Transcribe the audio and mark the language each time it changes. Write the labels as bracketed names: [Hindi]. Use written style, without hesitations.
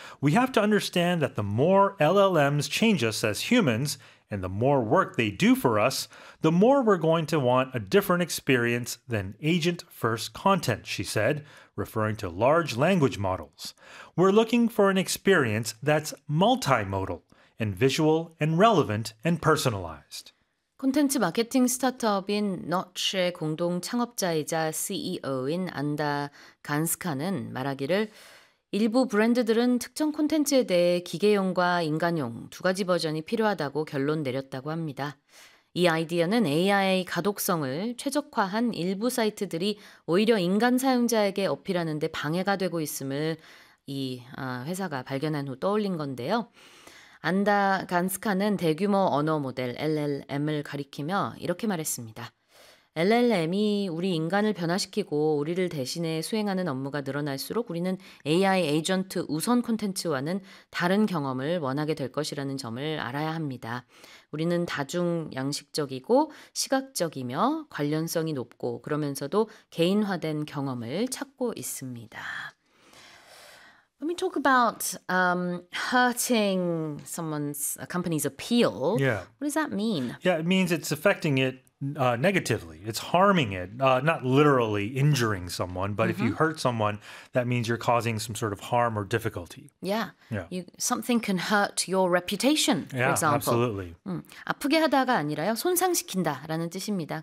[English] We have to understand that the more LLMs change us as humans and the more work they do for us, the more we're going to want a different experience than agent-first content, she said, referring to large language models. We're looking for an experience that's multimodal and visual and relevant and personalized. [Korean] 콘텐츠 마케팅 스타트업인 Notch의 공동 창업자이자 CEO인 안다 간스카는 말하기를 일부 브랜드들은 특정 콘텐츠에 대해 기계용과 인간용 두 가지 버전이 필요하다고 결론 내렸다고 합니다. 이 아이디어는 AI 가독성을 최적화한 일부 사이트들이 오히려 인간 사용자에게 어필하는 데 방해가 되고 있음을 이 회사가 발견한 후 떠올린 건데요. 안다 간스카는 대규모 언어 모델 LLM을 가리키며 이렇게 말했습니다. LLM이 우리 인간을 변화시키고 우리를 대신해 수행하는 업무가 늘어날수록 우리는 AI 에이전트 우선 콘텐츠와는 다른 경험을 원하게 될 것이라는 점을 알아야 합니다. 우리는 다중 양식적이고 시각적이며 관련성이 높고 그러면서도 개인화된 경험을 찾고 있습니다. [English] Let me talk about hurting someone's a company's appeal. Yeah. What does that mean? Yeah, it means it's affecting it negatively. It's harming it, not literally injuring someone, but if you hurt someone, that means you're causing some sort of harm or difficulty. Yeah. Something can hurt your reputation, for example. Yeah, absolutely. [Korean] 아프게 하다가 아니라요, 손상시킨다라는 뜻입니다.